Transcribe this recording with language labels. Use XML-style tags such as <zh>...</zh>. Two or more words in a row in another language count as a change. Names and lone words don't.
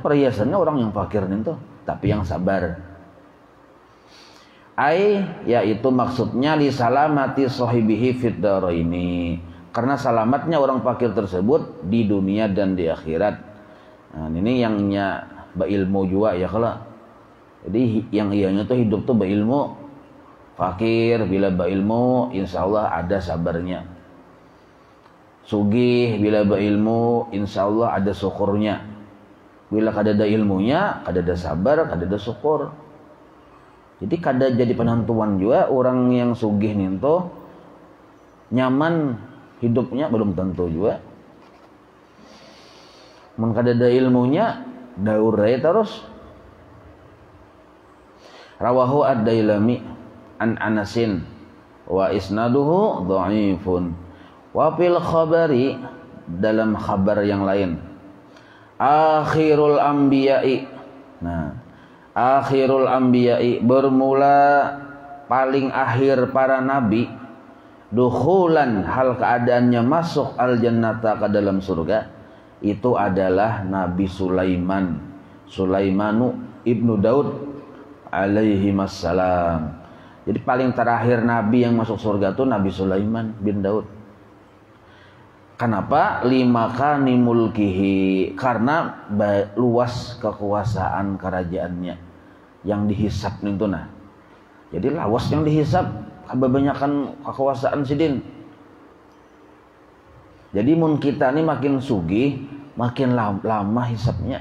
<id>Perhiasannya orang yang fakir itu, tapi yang sabar. Yaitu maksudnya</id> <ar>لسلامة صاحبه في الدارين,</ar> <id>karena selamatnya orang fakir tersebut di dunia dan di akhirat. Nah, ini yangnya berilmu juga ya kalau. Jadi yang ianya tuh hidup tuh berilmu, fakir bila berilmu</id> <ar>إن شاء الله</ar> <id>ada sabarnya. Sugih bila berilmu</id> <ar>إن شاء الله</ar> <id>ada syukurnya.</id> <bjn>Bila kada ada ilmunya, kada ada sabar, kada ada syukur. Jadi kada jadi penentuan juga orang yang sugih nih tuh nyaman hidupnya, belum tentu juga. Mun kada ada ilmunya daur terus.</bjn> <ar>رواه الديلمي عن أنس وإسناده ضعيف. وفي الخبر,</ar> <id>dalam khabar yang lain,</id> <ar>آخر الأنبياء.</ar> <id>Nah,</id> <ar>آخر الأنبياء</ar> <id>bermula paling akhir para nabi, dukhulan hal keadaannya masuk</id> <ar>الجنة</ar> <id>ke dalam surga, itu adalah Nabi Sulaiman,</id> <ar>سليمان بن داود عليه السلام.</ar> <id>Jadi paling terakhir nabi yang masuk surga itu Nabi Sulaiman bin Daud. Kenapa?</id> <ar>لمكان ملكه,</ar> <id>karena luas kekuasaan kerajaannya yang dihisap itu nah.</id> <bjn>Jadi lawas yang dihisap kebanyakan kekuasaan sidin. Jadi mun kita ini makin sugih, makin lama hisapnya.</bjn>